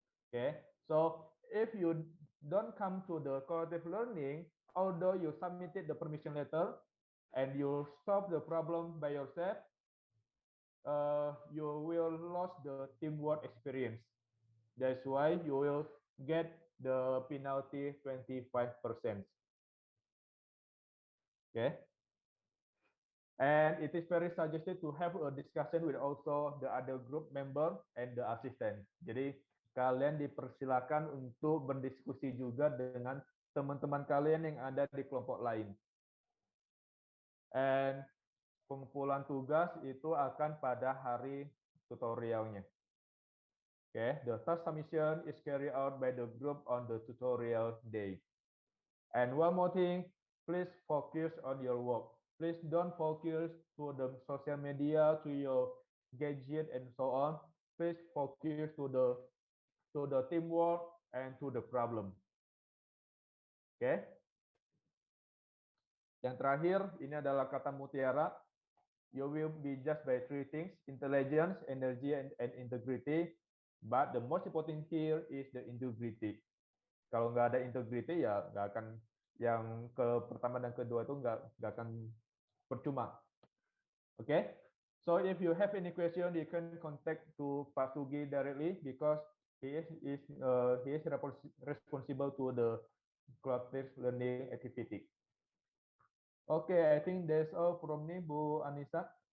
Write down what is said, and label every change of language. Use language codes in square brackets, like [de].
[en] Okay, so if you don't come to the collaborative learning, although you submitted the permission letter and you solve the problem by yourself, you will lose the teamwork experience. That's why you will get the penalty 25%. Okay. And it is very suggested to have a discussion with also the other group member and the assistant. [id] Jadi kalian dipersilakan untuk berdiskusi juga dengan teman-teman kalian yang ada di kelompok lain. And pengumpulan tugas itu akan pada hari tutorialnya. [en] Okay, the task submission is carried out by the group on the tutorial day. And one more thing, please focus on your work. Please don't focus to the social media, to your gadget and so on. Please focus to the teamwork and to the problem. Oke. Okay? [id] Yang terakhir ini adalah kata mutiara. [en] You will be judged by three things: intelligence, energy, and integrity. But the most important here is the integrity. [id] Kalau nggak ada integrity ya nggak akan, yang ke pertama dan kedua itu nggak akan percuma. [en] Oke. Okay? So if you have any question, you can contact to Pak Sugi directly because he is responsible to the cloud-based learning activity. Okay, I think that's all from me, Bu Anissa.